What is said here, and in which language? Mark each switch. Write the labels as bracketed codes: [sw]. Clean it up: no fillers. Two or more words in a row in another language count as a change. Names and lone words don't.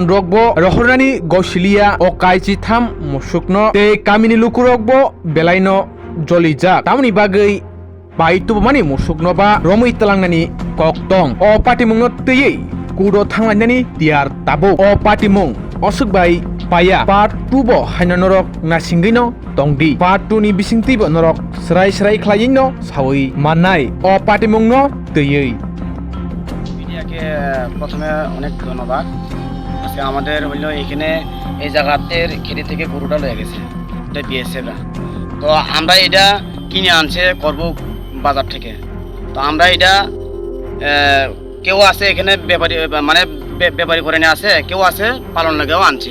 [trp] rok bo rohorani gosilia o kai Chitham musukno te kamini lukurok bo belaino jolijak tamni bagai baitu mani musukno ba romui talangnani koktong o party mungoti kudo thanglani tiar tabo o party mung Osuk bai paya part 2 bo haina norok nasingino tongdi part 2 ni bisingti bo norok serai khlaiyino sawi manai o patimungno teyei [bn] মিডিয়াকে প্রথমে অনেক ধন্যবাদ। আজকে আমাদের হইলো এখানে এই জায়গাতের খেতে থেকে গরুটা লয়ে গেছে, এটা বিএসএফরা। তো আমরা এটা কিনে আনছে করব বাজার থেকে। তো আমরা এটা কেউ আছে এখানে ব্যাপারী মানে ব্যাপারী করে নিয়ে আছে, কেউ আছে পালন লাগেও আনছে।